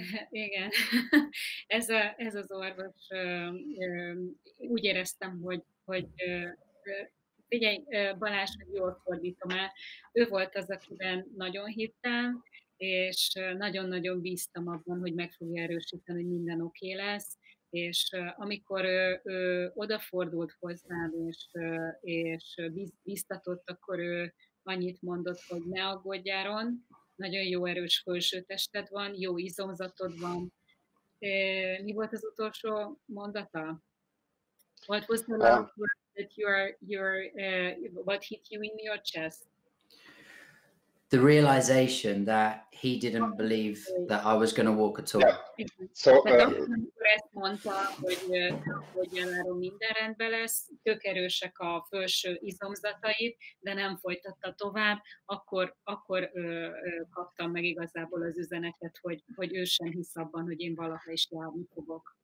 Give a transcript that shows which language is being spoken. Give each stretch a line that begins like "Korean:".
Hungarian: Igen, ez az orvos, úgy éreztem, hogy figyelj, Balázs, hogy jól fordítom el, ő volt az, akiben nagyon hittem, és nagyon-nagyon bíztam abban, hogy meg fogja erősíteni, hogy minden oké lesz, és amikor ő odafordult hozzám, és bíztatott, akkor ő annyit mondott, hogy ne aggódjál, Ron, nagyon jó erős felsőtested van, jó izomzatod van. Mi volt az utolsó mondata?
English: What was the last word that what hit you in your chest? The realization that he didn't believe that I was going to walk at all. Yeah. So,
Hungarian: amikor ezt mondta, hogy Januárjában minden rendben lesz, tök erősek a felső izomzataid, de nem folytatta tovább, akkor kaptam meg igazából az üzenetet, hogy ő sem hisz abban, hogy én valaha is járni fogok.